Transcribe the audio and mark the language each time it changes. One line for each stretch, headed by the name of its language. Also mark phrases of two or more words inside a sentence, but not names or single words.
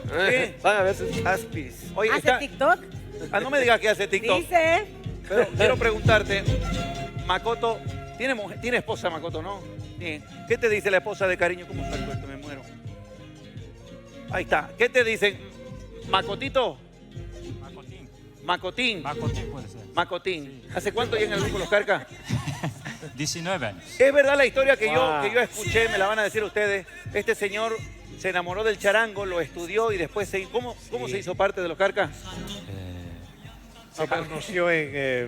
Spanish: Sí. Van a ver sus aspis. Oye, ¿Hace TikTok? no me digas que hace TikTok. Dice. Pero quiero preguntarte, Makoto, ¿tiene esposa Makoto, no? Sí. ¿Qué te dice la esposa de cariño? ¿Cómo está esto? Me muero. Ahí está. ¿Qué te dicen? ¿Macotito? Macotín. Macotín. Macotín puede ser. Macotín. ¿Hace cuánto llegan el grupo Los Carcas? 19 años. Es verdad la historia que yo escuché, me la van a decir ustedes. Este señor se enamoró del charango, lo estudió y después ¿Cómo se hizo parte de Los Carcas? Se conoció en